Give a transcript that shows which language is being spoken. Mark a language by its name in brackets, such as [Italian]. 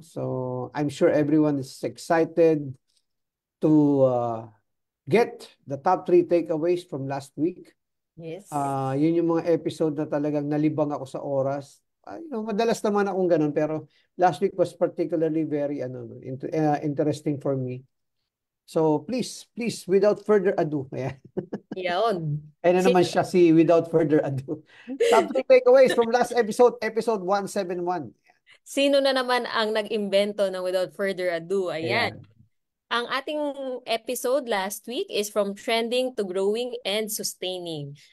[English] So, I'm sure everyone is excited to get the top 3 takeaways from last week. yes. [Filipino] Yun yung mga episode na talagang nalibang ako sa oras. Madalas naman akong ganun, pero [English] last week was particularly very interesting for me. So, please, without further ado, [Filipino] ayan. Yun. Ayun na Sino, naman siya si [English] without further ado. Top 3 takeaways from last episode, episode 171. [Filipino] sino na naman ang nag-imbento ng [English] without further ado? Ayan. Ayan. [Filipino] Ang ating episode last week is [English] from trending to growing and sustaining.